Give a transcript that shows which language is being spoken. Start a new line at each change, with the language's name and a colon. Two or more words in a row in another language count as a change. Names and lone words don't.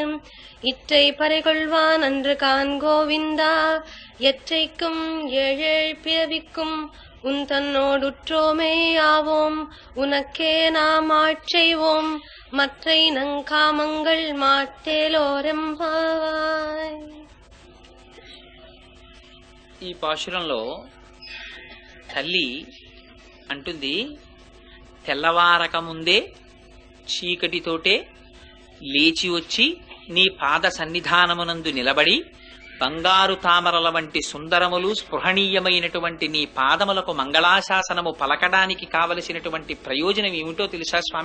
Tamil: இற்றை பறைகொள்வான் அன்று கான் கோவிந்தா. எற்றைக்கும் ஏழேழ் பிறவிக்கும் உன் தன்னோடுற்றோமே ஆவோம். உனக்கே நாம் ஆட்செய்வோம், மற்றை நங்காமங்கள் மாட்டேலோரெம்பாவாய்.
Telugu: ఈ పాశురంలో తల్లి అంటుంది, తెల్లవారక ముందే చీకటితోటే లేచి వచ్చి నీ పాద సన్నిధానమునందు నిలబడి బంగారు తామరల వంటి సుందరములు స్పృహణీయమైనటువంటి నీ పాదములకు మంగళాశాసనము పలకడానికి కావలసినటువంటి ప్రయోజనం ఏమిటో తెలుసా స్వామి?